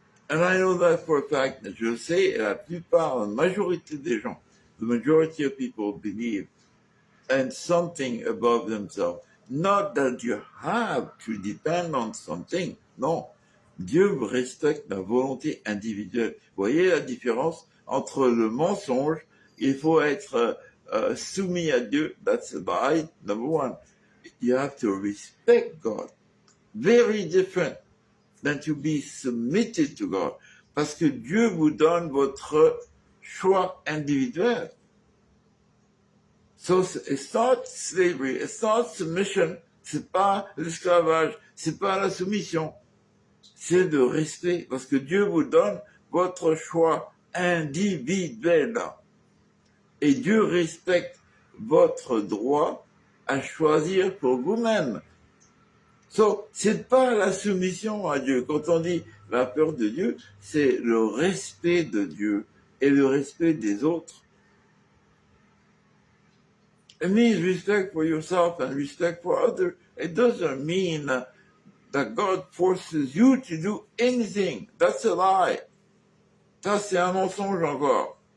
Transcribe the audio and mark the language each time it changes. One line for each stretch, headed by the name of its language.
English: And I know that for a fact.
French: Je sais, la plupart, la majorité des gens,
English: the majority of people believe in something above themselves. Not that you have to depend on something.
French: Non. Dieu respecte la volonté individuelle. Vous voyez la différence entre le mensonge, il faut être soumis à Dieu,
English: that's a lie, number one. You have to respect God. Very different than to be submitted to God.
French: Parce que Dieu vous donne votre choix individuel.
English: So it's not slavery, it's not submission,
French: c'est pas l'esclavage, c'est pas la soumission. C'est le respect, parce que Dieu vous donne votre choix individuel. Et Dieu respecte votre droit à choisir pour vous-même. So, c'est pas la soumission à Dieu. Quand on dit la peur de Dieu, c'est le respect de Dieu et le respect des autres.
English: It means respect for yourself and respect for others. It doesn't mean that God forces you to do anything. That's a lie.
French: Ça, c'est un mensonge encore.